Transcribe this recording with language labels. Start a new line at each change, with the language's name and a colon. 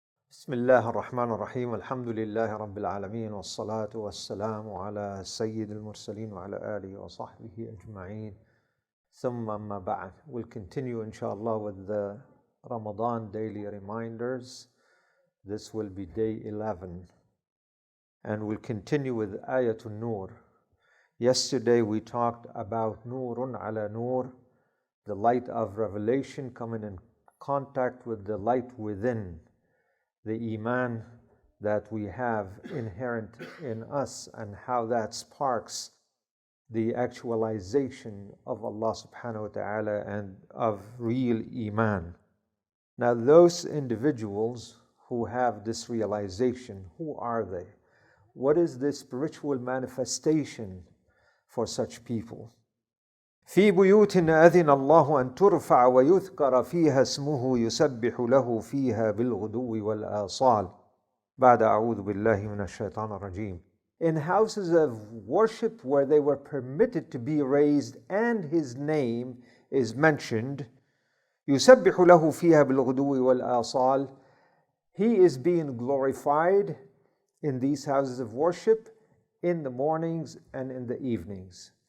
Arabic: بسم الله الرحمن الرحيم الحمد لله رب العالمين والصلاة والسلام على سيد المرسلين وعلى آله وصحبه أجمعين ثم أما بعد.
English: We'll continue inshallah with the Ramadan daily reminders. This will be day 11 and we'll continue with Ayatul Nur. Yesterday we talked about Nurun ala Nur, the light of revelation coming in contact with the light within, the Iman that we have inherent in us, and how that sparks the actualization of Allah subhanahu wa ta'ala and of real Iman. Now those individuals who have this realization, who are they? What is the spiritual manifestation for such people?
Arabic: في بيوت أذن الله أن ترفع ويذكر فيها اسمه يسبح له فيها بالغدو والآصال بعد أعوذ بالله من الشيطان الرجيم.
English: In houses of worship where they were permitted to be raised and His name is mentioned,
Arabic: يسبح له فيها بالغدو والآصال,
English: He is being glorified in these houses of worship in the mornings and in the evenings.